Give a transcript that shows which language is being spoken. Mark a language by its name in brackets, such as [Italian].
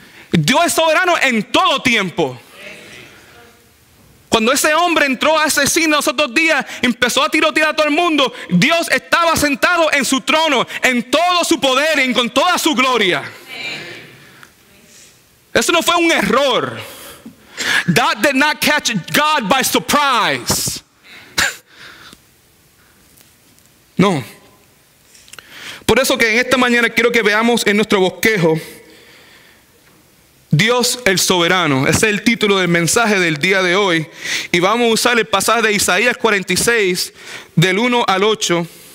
[Spanish] Dios es soberano en todo tiempo. Cuando ese hombre entró a ese cine los otros días, empezó a tirotear a todo el mundo, Dios estaba sentado en su trono, en todo su poder y con toda su gloria. Eso no fue un error. [English] That did not catch God by surprise. [Spanish] No. Por eso que en esta mañana quiero que veamos en nuestro bosquejo Dios el soberano. Ese es el título del mensaje del día de hoy. Y vamos a usar el pasaje de Isaías 46, del 1 al 8.